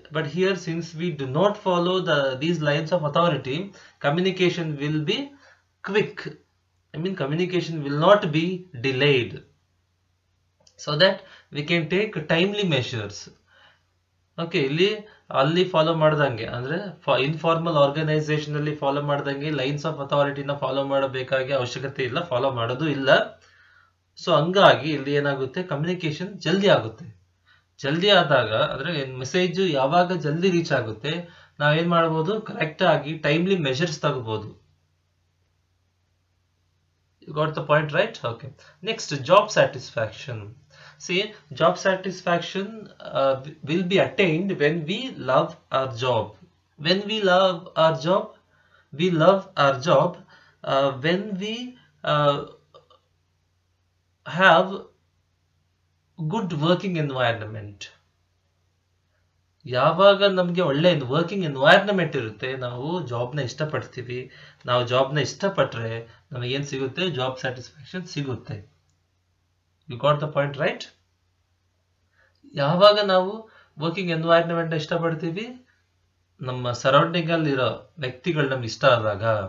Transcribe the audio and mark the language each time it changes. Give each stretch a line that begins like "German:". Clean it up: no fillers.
English: But here, since we do not follow these lines of authority, communication will be quick. I mean, communication will not be delayed, so that we can take timely measures.
Kannada: Okay, ಇಲ್ಲಿ ಅಲ್ಲಿ follow ಮಾಡ್ದಂಗೆ ಅಂದ್ರೆ informal organisation ಅಲ್ಲಿ follow ಮಾಡ್ದಂಗೆ lines of ಅಥಾರಿಟಿನ follow ಮಾಡಬೇಕಾಗಿ ಅವಶ್ಯಕತೆ ಇಲ್ಲ, follow ಮಾಡೋದು ಇಲ್ಲ. ಸೊ ಹಂಗಾಗಿ ಇಲ್ಲಿ ಏನಾಗುತ್ತೆ, ಕಮ್ಯುನಿಕೇಶನ್ ಜಲ್ದಿ ಆಗುತ್ತೆ. ಜಲ್ದಿ ಆದಾಗ ಅಂದ್ರೆ ಮೆಸೇಜ್ ಯಾವಾಗ ಜಲ್ದಿ ರೀಚ್ ಆಗುತ್ತೆ, ನಾವೇನ್ ಮಾಡ್ಬೋದು, ಕರೆಕ್ಟ್ ಆಗಿ ಟೈಮ್ಲಿ ಮೆಷರ್ಸ್ ತಗೋಬಹುದು.
English: You got the point, right? Okay. Next, job satisfaction. See, job satisfaction will be attained when we love our job. When we love our job, we love our job when we have good working environment.
Kannada: ಯಾವಾಗ ನಮಗೆ ಒಳ್ಳೆ working environment ಇರುತ್ತೆ, ನಾವು ಜಾಬ್ನ ಇಷ್ಟಪಡ್ತೀವಿ. ನಾವು ಜಾಬ್ನ ಇಷ್ಟಪಟ್ರೆ ನಮಗೇನು ಸಿಗುತ್ತೆ, job satisfaction ಸಿಗುತ್ತೆ.
English: You got the point, right?
Kannada: ಯಾವಾಗ ನಾವು ವರ್ಕಿಂಗ್ ಎನ್ವೈರನ್ಮೆಂಟ್ ಇಷ್ಟಪಡ್ತೀವಿ, ನಮ್ಮ ಸರೌಂಡಿಂಗ್ ಅಲ್ಲಿರೋ ವ್ಯಕ್ತಿಗಳು ನಮ್ಗೆ ಇಷ್ಟ ಆದಾಗ.